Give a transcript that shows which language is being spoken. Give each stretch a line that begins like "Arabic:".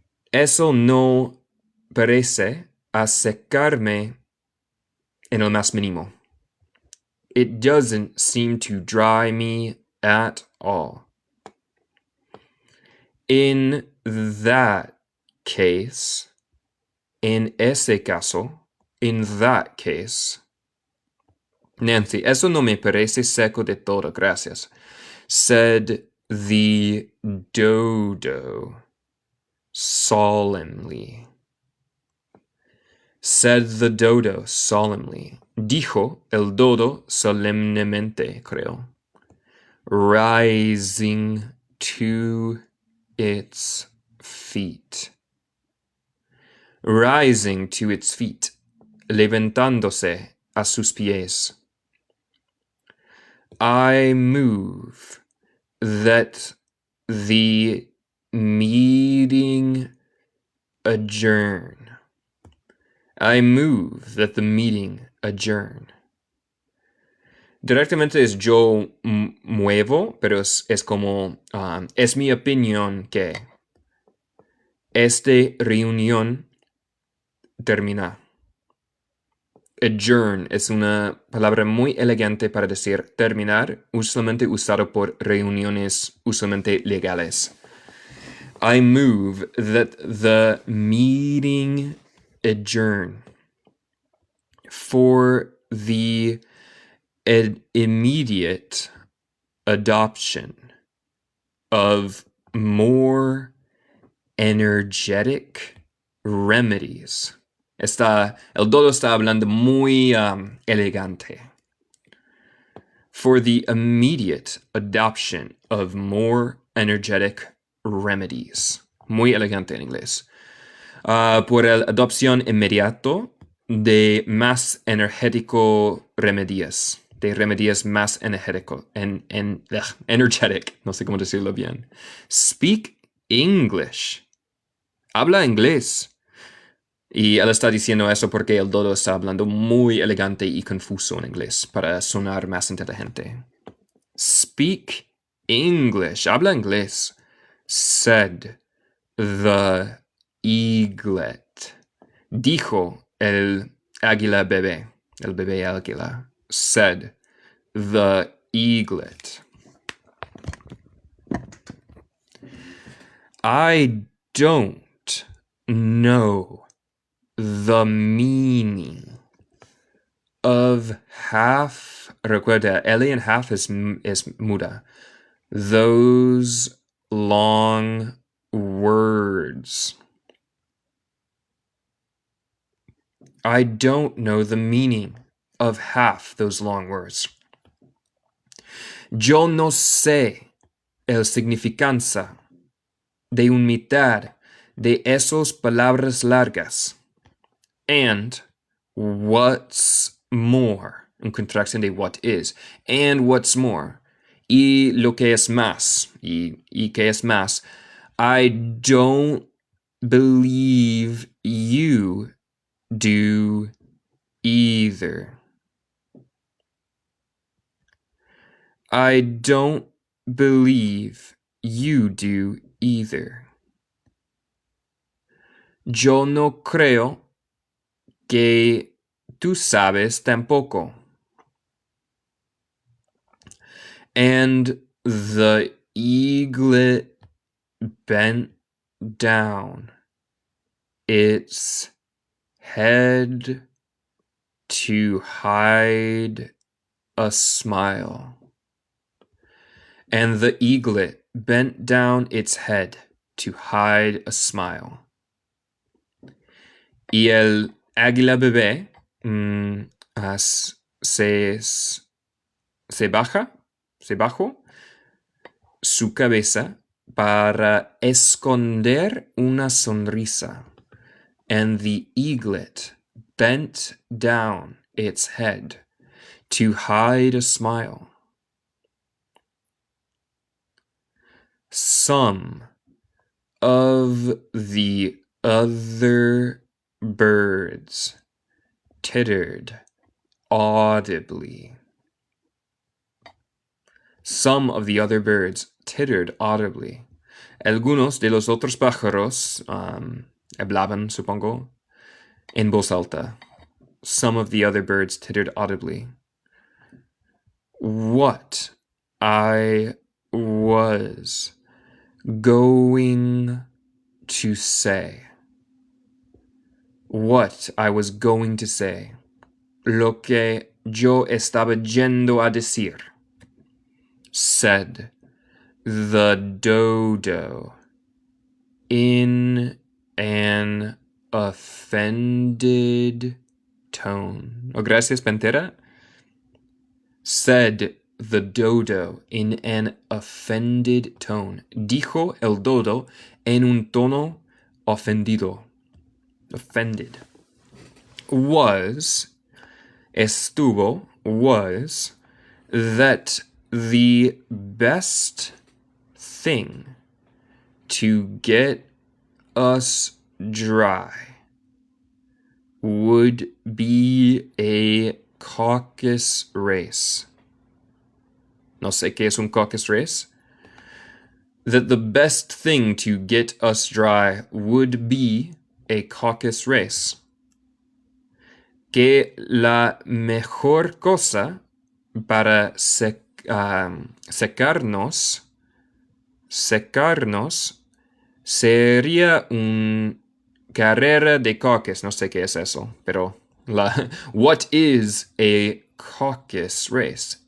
Spanish: Eso no parece asecarme en el más mínimo.
English: It doesn't seem to dry me at all. In that case,
Spanish: en ese caso,
English: in that case.
Spanish: Nancy, eso no me parece seco de todo, gracias.
English: Said the dodo solemnly. Said the dodo solemnly.
Spanish: Dijo el dodo solemnemente, creo.
English: Rising to its feet. Rising to its feet.
Spanish: Levantándose a sus pies.
English: I move that the meeting adjourn. I move that the meeting adjourn.
Spanish: Directamente es yo muevo, pero es como, es mi opinión que esta reunión termina. Adjourn es una palabra muy elegante para decir terminar, usualmente usado por reuniones usualmente legales.
English: I move that the meeting adjourn for the immediate adoption of more energetic remedies.
Spanish: El dodo está hablando muy elegante.
English: For the immediate adoption of more energetic remedies.
Spanish: Muy elegante en inglés. Por la adopción inmediato de más energético remedios. De remedios más energético. Energetic. No sé cómo decirlo bien.
English: Speak English.
Spanish: Habla inglés. Y él está diciendo eso porque el dodo está hablando muy elegante y confuso en inglés para sonar más inteligente.
English: Speak English.
Spanish: Habla inglés.
English: Said the eaglet.
Spanish: Dijo el águila bebé. El bebé águila.
English: Said the eaglet. I don't know the meaning of half.
Spanish: Recuerda, L en half es muda.
English: Those long words. I don't know the meaning of half those long words.
Spanish: Yo no sé el significancia de un mitad de esas palabras largas.
English: And what's more,
Spanish: en contracción de
English: what is, and what's more,
Spanish: y lo que es más, y que es más,
English: I don't believe you do either. I don't believe you do either.
Spanish: Yo no creo que tú sabes tampoco.
English: And the eaglet bent down its head to hide a smile. And the eaglet bent down its head to hide a smile.
Spanish: Y el águila bebé se bajó su cabeza para esconder una sonrisa.
English: And the eaglet bent down its head to hide a smile. Some of the other birds tittered audibly. Some of the other birds tittered audibly.
Spanish: Algunos de los otros pájaros hablaban, supongo, en voz alta.
English: Some of the other birds tittered audibly. What I was going to say. What I was going to say.
Spanish: Lo que yo estaba yendo a decir.
English: Said the dodo in an offended tone.
Spanish: Oh, gracias,
English: Pantera. Said the dodo in an offended tone.
Spanish: Dijo el dodo en un tono ofendido.
English: Offended.
Spanish: Estuvo,
English: was, that the best thing to get us dry would be a caucus race.
Spanish: No sé qué es un caucus race.
English: That the best thing to get us dry would be a caucus race.
Spanish: Que la mejor cosa para secarnos sería un carrera de caucus. No sé qué es eso, pero
English: what is a caucus race?